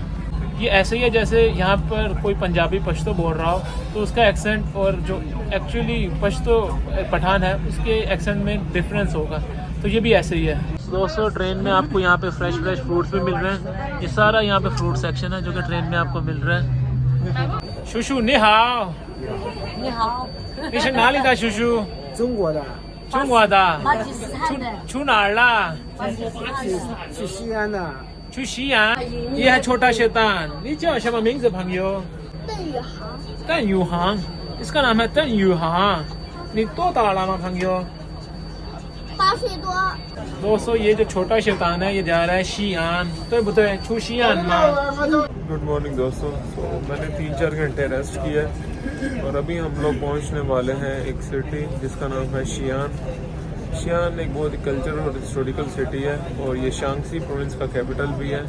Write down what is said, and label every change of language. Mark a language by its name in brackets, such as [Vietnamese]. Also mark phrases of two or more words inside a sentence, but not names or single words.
[Urdu] یہ ایسے ہی ہے جیسے یہاں پر کوئی پنجابی پشتو بول رہا ہو تو اس کا ایکسنٹ اور جو ایکچوئلی پشتو پٹھان ہے اس کے ایکسنٹ میں ڈیفرنس ہوگا، تو یہ بھی ایسے ہی ہے. دوستو ٹرین میں آپ کو یہاں پہ [English] fresh fruits [Urdu] بھی مل رہے ہیں. یہ سارا یہاں پہ [English] fruit section [Urdu] ہے جو کہ ٹرین میں آپ کو مل رہا ہے. [Chinese] 叔叔你好你好叔叔中国的 80的，去哪儿了？去西安的。去西安。 [Urdu] یہ ہے چھوٹا شیطان. [Chinese] 你叫什么名字，朋友？ [Urdu] 邓宇航。इसका नाम है 邓宇航。 [Chinese] 你多大了吗，朋友 8岁多。 [Urdu] دوستو یہ جو چھوٹا شیطان ہے یہ جا رہا ہے شیان، تو [Chinese] 不是去西安吗. [English] good morning [Urdu] دوستو. میں نے 3-4 گھنٹے ریسٹ کیا ہے اور ابھی ہم لوگ پہنچنے والے ہیں ایک سٹی جس کا نام ہے شیان. شیان ایک بہت ہی کلچرل اور [English] historical city [Urdu] ہے اور یہ شانشی پراونس کا کیپیٹل بھی ہے.